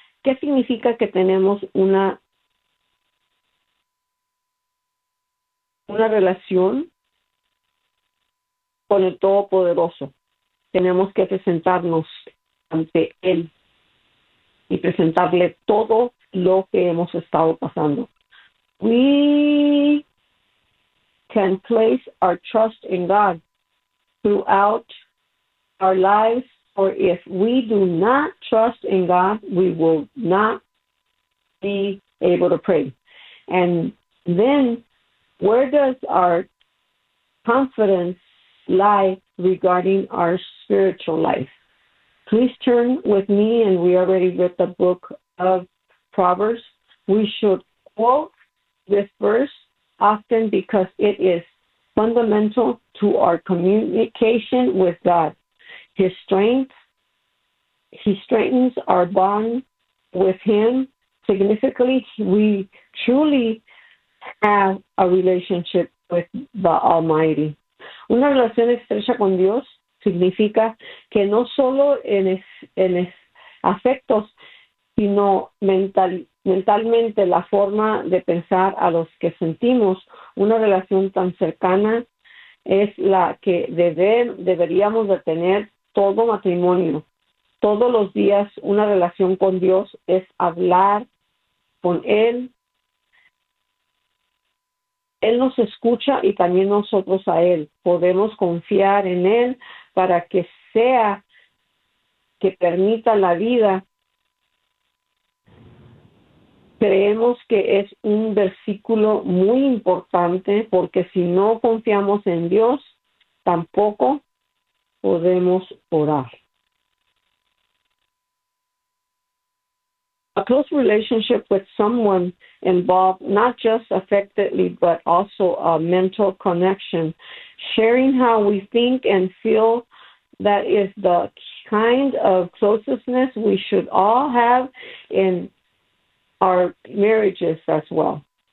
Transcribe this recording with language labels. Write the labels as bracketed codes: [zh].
[es] ¿Qué significa que tenemos una relación con el Todopoderoso? Tenemos que presentarnos ante Él y presentarle todo lo que hemos estado pasando. [en] We can place our trust in God throughout our lives, for if we do not trust in God, we will not be able to pray. And then, where does our confidence lie regarding our spiritual life? Please turn with me, and we already read the book of Proverbs. We should quote this verse often because it is fundamental to our communication with God. He strengthens our bond with Him significantly. We truly have a relationship with the Almighty. [es] Una relación estrecha con Dios significa que no solo en afectos, sino mentalmente, la forma de pensar a los que sentimos una relación tan cercana es la que deberíamos de tener todo matrimonio. Todos los días una relación con Dios es hablar con Él. Él nos escucha y también nosotros a Él. Podemos confiar en Él para que sea que permita la vida. Creemos que es un versículo muy importante porque si no confiamos en Dios, tampoco podemos orar. [en] A close relationship with someone involves not just affectively, but also a mental connection. Sharing how we think and feel, that is the kind of closeness we should all have in our marriages as well.